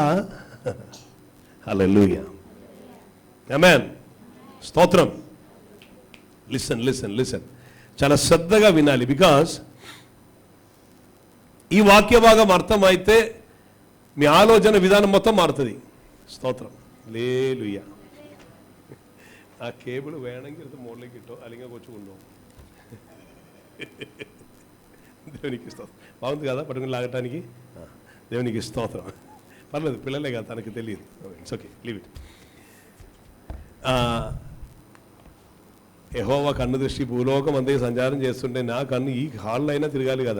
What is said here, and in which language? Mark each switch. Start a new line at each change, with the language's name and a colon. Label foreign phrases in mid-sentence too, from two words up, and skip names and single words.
Telugu: హల్లెలూయా, ఆమేన్, స్తోత్రం.
English: listen listen listen,
Telugu: చాలా శ్రద్ధగా వినాలి. బికాస్ ఈ వాక్య భాగం అర్థమైతే మీ ఆలోచన విధానం మొత్తం మారుతుంది. స్తోత్రం, హల్లెలూయా.
Malayalam: ആ കേബിൾ വേണമെങ്കിൽ എടുത്ത് മുകളിലേക്ക് ഇട്ടോ, അല്ലെങ്കിൽ കൊച്ചു കൊണ്ടുപോകും.
Telugu: దేవునికి స్తోత్రం. బాగుంది కదా పట్టుకుని లాగటానికి? దేవునికి స్తోత్రం. పర్లేదు, పిల్లలే కదా, తనకు తెలియదు.
English: it's okay, leave it.
Telugu: యెహోవా కన్ను దృష్టి భూలోకం అందే సంచారం చేస్తుంటే నా కన్ను ఈ హాల్లో అయినా తిరగాలి కదా.